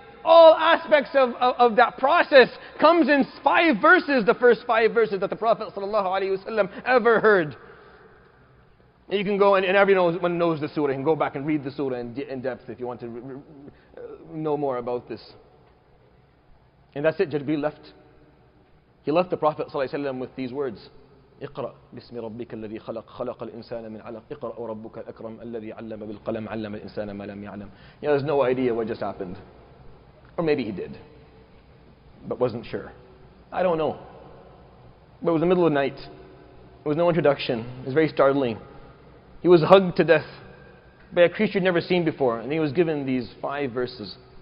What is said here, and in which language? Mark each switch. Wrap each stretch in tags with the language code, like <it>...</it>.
<en>All aspects of that process comes in 5 verses, the first 5 verses that the Prophet ﷺ ever heard. You can go, and everyone knows the surah. You can go back and read the surah in depth if you want to know more about this. And that's it. Jibreel left. He left the Prophet ﷺ with these words.</en> <ar>اقرأ باسم ربك الذي خلق خلق الإنسان من علق اقرأ وربك الأكرم الذي علم بالقلم علم الإنسان ما لم يعلم.</ar> <en>He has no idea what just happened. Or maybe he did, but wasn't sure. I don't know. But it was the middle of the night. There was no introduction. It was very startling. He was hugged to death by a creature he'd never seen before, and he was given these 5 verses.</en>